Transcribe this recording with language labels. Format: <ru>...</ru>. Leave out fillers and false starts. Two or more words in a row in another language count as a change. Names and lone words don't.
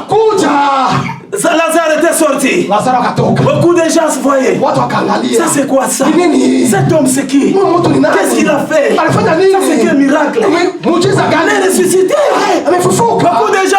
<sw>kuja.</sw> <fr>Lazare était sorti.</fr> <sw>Lazaro akatoka,</sw> <fr>Beaucoup de gens se voyaient.</fr> <sw>watu wakaangalia,</sw> <fr>Ça c'est quoi ça?</fr> <sw>ni nini?</sw> <fr>Cet homme c'est qui?</fr> <sw>Huyu mtu ni nani?</sw> <fr>Qu'est-ce qu'il a fait?</fr> <sw>Alifanya</sw> <fr>Ça c'est</fr> <sw>nini?</sw> <fr>quel miracle?</fr> <sw>Muujiza</sw> <fr>Il est</fr> <sw>gani?</sw> <fr>ressuscité.</fr> <sw>Amefufuka.</sw> <fr>Beaucoup de</fr>